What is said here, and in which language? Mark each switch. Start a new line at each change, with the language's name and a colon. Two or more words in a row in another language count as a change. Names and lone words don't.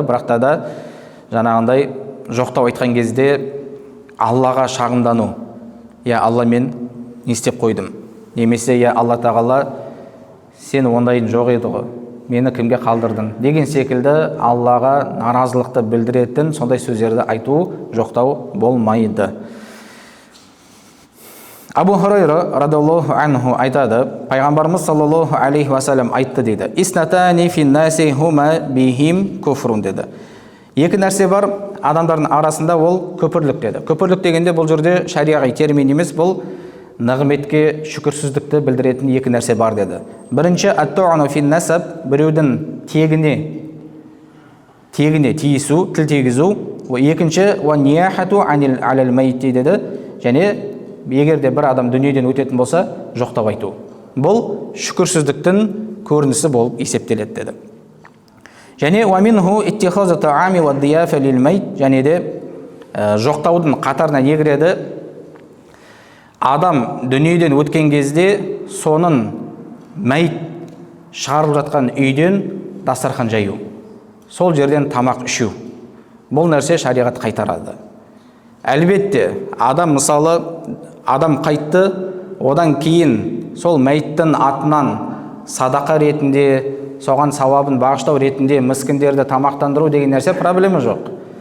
Kazakh: Бірақта да жаңағындай жоқтау айтқан кезде Аллаға шағымдану. Я Алла, мен не істеп қойдым? Немесе я Алла Тағала, сен ондайын жоқ еді ғой, мені кімге қалдырдың деген секілді Аллаға наразылықты білдіретін сондай сөздерді айту, жоқтау болмайды. Абу Хурайра
Arabic: رضي الله عنه
Kazakh: айтады, пайғамбарымыз
Arabic: صلى الله عليه وسلم
Kazakh: айтты дейді.
Arabic: اثنتان في الناس هما بهم كفر деді.
Kazakh: Екі нәрсе бар адамдардың арасында, ол күпірлік деді. Күпірлік дегенде бұл жерде шариғи термин емес, бұл нығметке шүкірсіздікті білдіретін екі нәрсе бар деді. Бірінші,
Arabic: الطعن في النسب,
Kazakh: біреудің тегіне тиісу, тіл тигізу. Екінші,
Arabic: والنياحة على الميت
Kazakh: деді. Және егер де бір адам дүниеден өтетін болса, жоқтап айту. Бұл шүкірсіздіктің көрінісі болып есептеледі деді. Және
Arabic: ومنه اتخاذ الطعام والضيافة للميت,
Kazakh: және де жоқтаудың қатарына не кіреді? Адам дүниеден өткен кезде соның мәйт шығарып жатқан үйден дастархан жаю, сол жерден тамақ ішу. Бұл нәрсе шариғат қайтарады. Әлбетте, адам мысалы, адам қайтты, одан кейін сол мәйттің атынан садақа ретінде, соған сауабын бағыштау ретінде міскіндерді тамақтандыру деген нәрсе проблема жоқ.